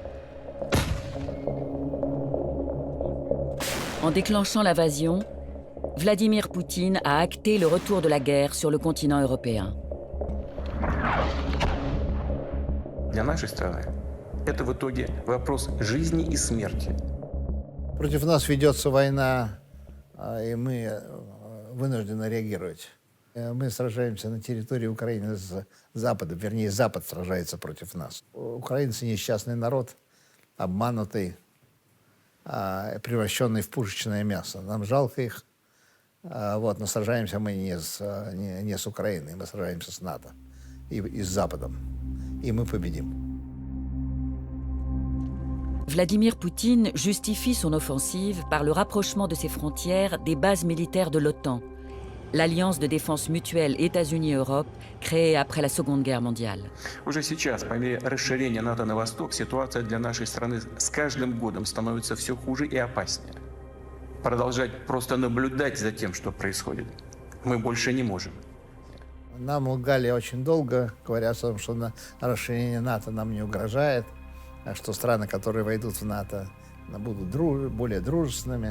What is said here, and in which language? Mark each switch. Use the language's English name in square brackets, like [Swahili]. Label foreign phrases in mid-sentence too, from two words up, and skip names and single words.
[French] En déclenchant l'invasion, Vladimir Poutine a acté le retour de la guerre sur le continent européen. [Russian] Для нашей страны это в итоге вопрос жизни и смерти. Против нас ведется война, и мы вынуждены реагировать. Мы сражаемся на территории Украины с Западом, вернее, Запад сражается против нас. Украинцы несчастный народ, обманутый, превращенный в пушечное мясо. Нам жалко их, но сражаемся мы не с Украиной, мы сражаемся с НАТО и с Западом, и мы победим. [French] Vladimir Poutine justifie son offensive par le rapprochement de ses frontières des bases militaires de l'OTAN, l'alliance de défense mutuelle États-Unis-Europe créée après la Seconde Guerre mondiale. [Russian] Уже сейчас, по мере расширения НАТО на восток, ситуация для нашей страны с каждым годом становится все хуже и опаснее. Продолжать просто наблюдать за тем, что происходит, мы больше не можем. Нам лгали очень долго, говоря о том, что расширение НАТО нам не угрожает, что страны, которые войдут в НАТО, будут более дружественными.